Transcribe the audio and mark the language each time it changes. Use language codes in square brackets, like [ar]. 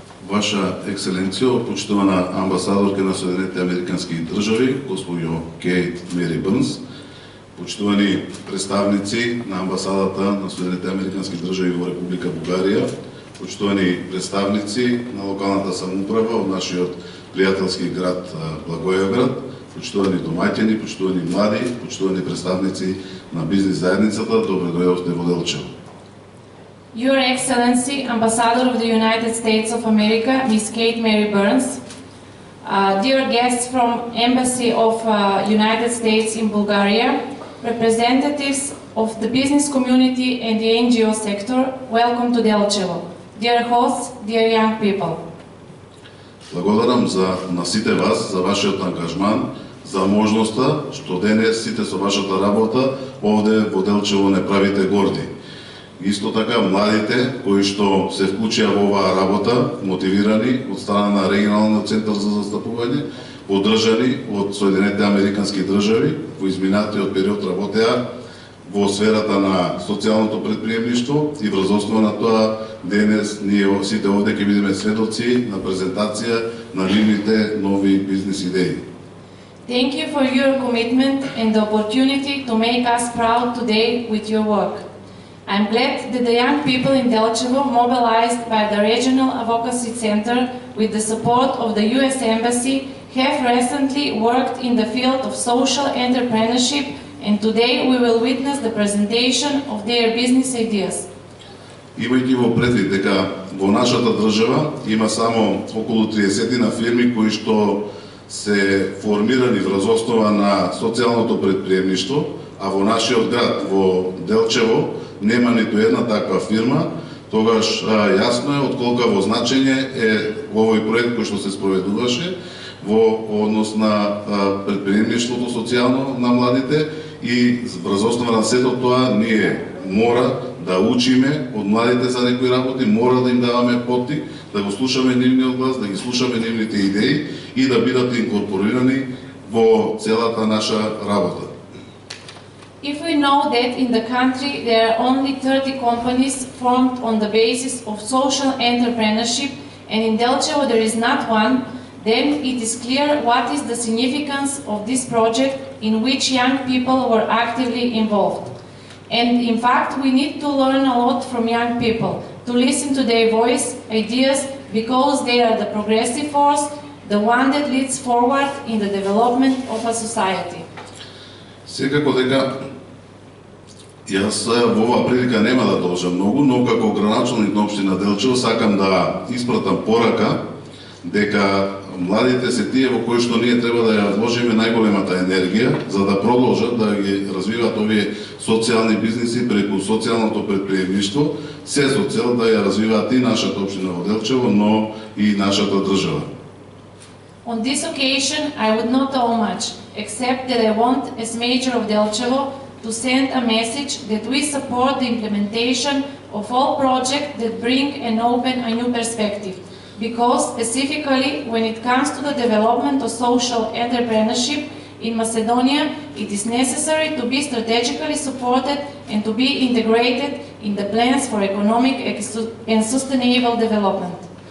[mk] Ваша ексцеленциjo, почитувана амбасадорка на Соединените американски држави, госпоѓо Кейт Мери Бърнс, почитувани представници на амбасадата на Соединените американски држави во Република Бугарија, почитувани представници на локалната самоуправа од нашиот пријателски град Благоевград, почитувани домаќини, почитувани млади, почитувани представници на бизнис заедницата, добре дојдовте во Делчево. [en] Your Excellency, Ambassador of the United States of America, Ms. Kate Mary Burns, dear guests from Embassy of United States in Bulgaria, representatives of the business community and the NGO sector, welcome to Delčevo. Dear hosts, dear young people. [mk] Благодарам на сите вас за вашиот ангажман, за можноста што денес сите со вашата работа овде во Делчево не правите горди. Исто така младите кои што се вклучија во оваа работа, мотивирани од страна на регионалниот центар за застапување, поддржани од Соединените американски држави, во изминатиот период работеа во сферата на социјалното предприемништво и врз основа на тоа денес ние сите овде ќе бидеме сведоци на презентација на нивните нови бизнис идеи. [en] Thank you for your commitment and the opportunity to make us proud today with your work. I'm glad that the young people in Delčevo, mobilized by the Regional Advocacy Center with the support of the US Embassy, have recently worked in the field of social entrepreneurship, and today we will witness the presentation of their business ideas. [mk] Имајќи во предвид дека во нашата држава има само околу 30 на фирми кои што се формирани врз основа на социјалното предприемништво, а во нашиот град, во Делчево, нема ниту една таква фирма, тогаш јасно е од колкаво значење е овој проект кој што се спроведуваше во однос на предприемништвото социјално на младите и врз основа на сето тоа ние мора да учиме од младите за некои работи, мора да им даваме поттик, да го слушаме нивниот глас, да ги слушаме нивните идеи и да бидат инкорпорирани во целата наша работа. [en] If we know that in the country there are only 30 companies formed on the basis of social entrepreneurship, and in Delčevo there is not one, then it is clear what is the significance of this project in which young people were actively involved. And in fact, we need to learn a lot from young people, to listen to their voice, ideas, because they are the progressive force, the one that leads forward in the development of a society. [mk] Секако дека јас во оваа прилика нема да должам многу, но како граначалник на општина Делчево сакам да испратам порака дека младите се тие во кои што ние треба да ја вложиме најголемата енергија за да продолжат да ги развиваат овие социјални бизниси преку социјалното предприемништво, се со цел да ја развиваат и нашата општина во Делчево, но и нашата држава. [en] On this occasion, I would not owe much, except that I want, as Mayor of Delčevo, to send a message that we support the implementation of all projects that bring and open a new perspective. Because specifically, when it comes to the development of social entrepreneurship in Macedonia, it is necessary to be strategically supported and to be integrated in the plans for economic and sustainable development.